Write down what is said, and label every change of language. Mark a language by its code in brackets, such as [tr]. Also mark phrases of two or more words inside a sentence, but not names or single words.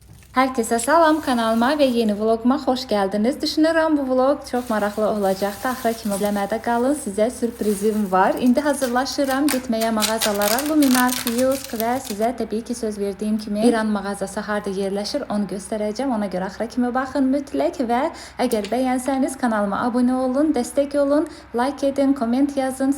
[tr] Herkese salam, kanalıma ve yeni vloguma hoş geldiniz. [az] Düşünürəm bu vlog çok maraqlı olacaqdı. Axıra kimi izləmədə qalın. Sizə sürprizim var. İndi hazırlaşıram getməyə mağazalara. Luminar, Kiosk və sizə təbii ki söz verdiyim kimi İran mağazası harda yerləşir onu göstərəcəm. Ona görə axıra kimi baxın mütləq və əgər bəyənsəniz kanalıma abunə olun, dəstək olun, like edin, komment yazın.